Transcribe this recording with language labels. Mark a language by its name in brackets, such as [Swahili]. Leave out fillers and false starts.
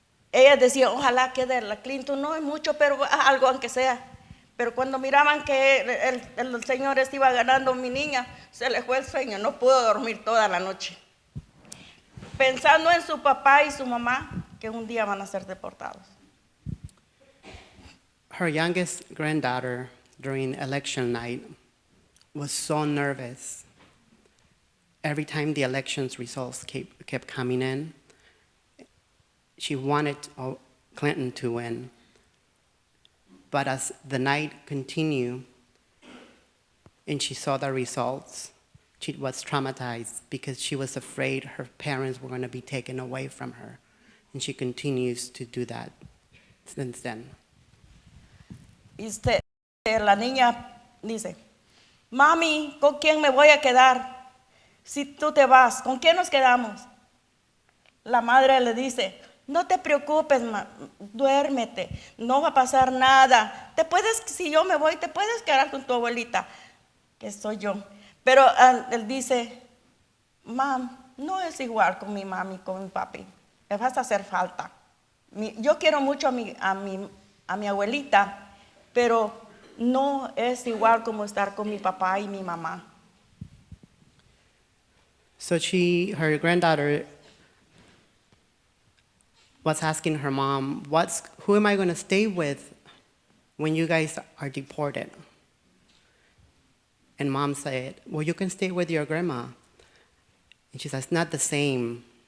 [Spanish] Ella decía, ojalá quede la Clinton, no es mucho, pero algo aunque sea. Pero cuando miraban que el señor iba ganando, mi niña se le fue el sueño, no pudo dormir toda la noche. Pensando en su papá y su mamá, que un día van a ser deportados. [English] Her youngest granddaughter during election night was so nervous. Every time the elections results kept coming in, she wanted Clinton to win. But as the night continued and she saw the results, she was traumatized because she was afraid her parents were going to be taken away from her. And she continues to do that since then. [Spanish] La niña dice, mami, ¿con quién me voy a quedar? Si tú te vas, ¿con quién nos quedamos? La madre le dice, no te preocupes, duérmete, no va a pasar nada. Si yo me voy, te puedes quedar con tu abuelita, que soy yo. Pero él dice, mam, no es igual con mi mami, con mi papi, me vas a hacer falta. Yo quiero mucho a mi abuelita, pero no es igual como estar con mi papá y mi mamá. [English] So her granddaughter was asking her mom, who am I going to stay with when you guys are deported? And mom said, well, you can stay with your grandma. And she says, it's not the same.